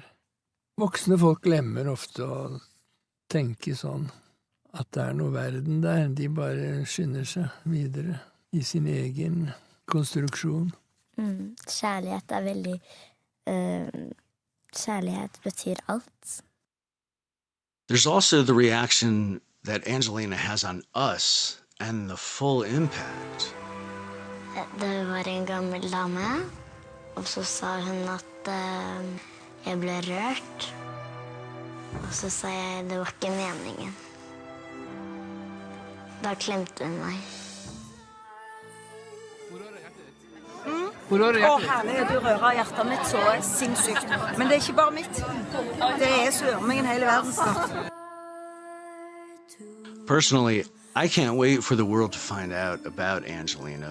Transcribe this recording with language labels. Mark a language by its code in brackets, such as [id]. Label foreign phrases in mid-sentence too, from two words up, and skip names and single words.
[no] Voksne folk glemmer ofte å tenke sånn, at det er noe verden der. De bare skynder seg videre i sin egen konstruksjon. Kjærlighet er veldig... kjærlighet betyr alt. [en] There's also the reaction that Angelina has on us and the full impact. [no] Det var en gammel dame, og så sa hun at jeg ble rørt. Og så sa jeg det var ikke meningen. Da klemte hun meg. Hvor rører hjertet ditt? Herlig, du rører hjertet mitt så sinnssykt. Men det er ikke bare mitt. Det er sørmingen hele verden snart. [en] Personally, I can't wait for the world to find out about Angelina.